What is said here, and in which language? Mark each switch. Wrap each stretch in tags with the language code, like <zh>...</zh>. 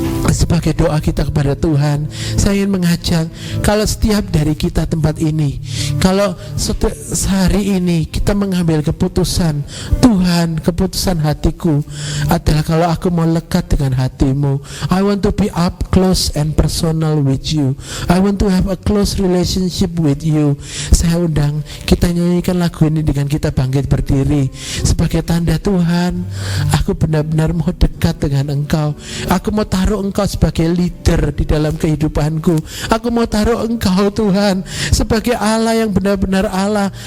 <id>Sebagai doa kita kepada Tuhan, saya ingin mengajak, kalau setiap dari kita tempat ini, kalau sehari ini kita mengambil keputusan, Tuhan, keputusan hatiku adalah kalau aku mau lekat dengan hatimu.</id> <en>I want to be up close and personal with you. I want to have a close relationship with you.</en> <id>Saya undang kita nyanyikan lagu ini dengan kita bangkit berdiri sebagai tanda, Tuhan, aku benar-benar mau dekat dengan Engkau. Aku mau taruh Engkau sebagai leader di dalam kehidupanku. Aku mau taruh Engkau, Tuhan, sebagai Allah yang benar-benar Allah.</id>